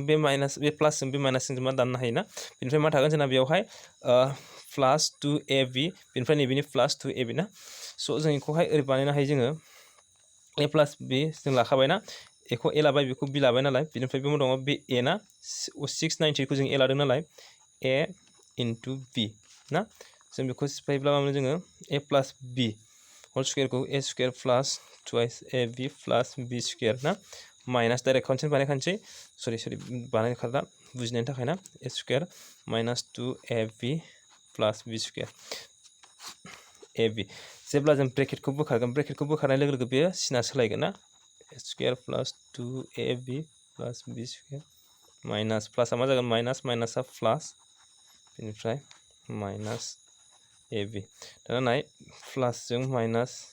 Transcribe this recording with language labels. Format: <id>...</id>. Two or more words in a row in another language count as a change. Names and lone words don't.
<brx>बे प्लासजों बे माइनासजों मा दाननो हायो ना बेनिफ्राय मा थागोन जोंना बेवहाय प्लास 2ab बेनिफ्राय नैबेनि प्लास 2ab ना स' जों बेखौहाय ओरै बानायनो हायो जोङो</brx> <en>a plus b</en> <brx>जों लाखाबायना एखौ a लाबाय बेखौ b लाबाय नालाय बेनिफ्राय बे मा दङ बे a ना 698 खौ जों a लादों नालाय</brx> <en>a into b</en> <brx>ना जों बेखौ सिफायोब्ला मा मोनो जोङो</brx> <en>a plus b whole square a square plus twice ab plus b square</en> <brx>ना माइनास डाइरेक्ट खनसे बानायखानोसै सरि बानायखादा बुजिनायनि थाखाय ना</brx> <en>a square minus 2ab plus b square</en> <brx>ab जेब्ला जों ब्रेकेटखौ बोखारगोन ब्रेकेटखौ बोखारनाय लोगो लोगो बेयो सिना सोलायगोन ना</brx> <en>a square plus 2ab plus b square minus</en> <brx>प्लासआ मा जागोन माइनास माइनासआ प्लास बेनिफ्राय माइनास ab दाना नाय प्लासजों माइनास</brx>